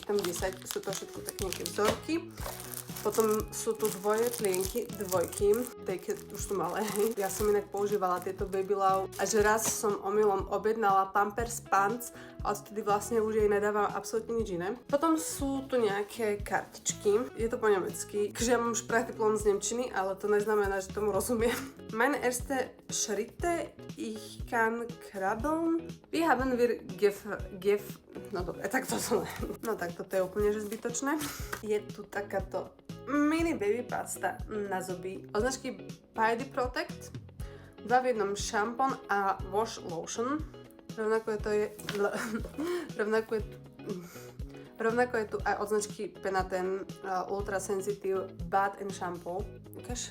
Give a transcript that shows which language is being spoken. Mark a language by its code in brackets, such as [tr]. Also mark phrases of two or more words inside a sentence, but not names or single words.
[sk] Tam 10, sú to všetko také nejaké vzorky. Potom sú tu dvoje plienky, dvojky, keď už sú malé. Ja som inak používala tieto Baby Love a že raz som omylom objednala Pampers Pants a odtedy vlastne už jej nedávam absolútne nič iné. Potom sú tu nejaké kartičky, je to po nemecky, takže ja mám Sprachdiplom z nemčiny, ale to neznamená, že tomu rozumiem. [de] Meine erste Schritte, ich kann krabbeln, wie haben wir [sk] no dobre, tak to som no tak toto je úplne že zbytočné. Je tu takáto mini baby pasta na zuby od značky Body Protect, 2 v 1 šampón a [en] wash lotion. [sk] Rovnako je tu aj od značky Penaten Ultra Sensitive Bath and Shampoo. Ukáž?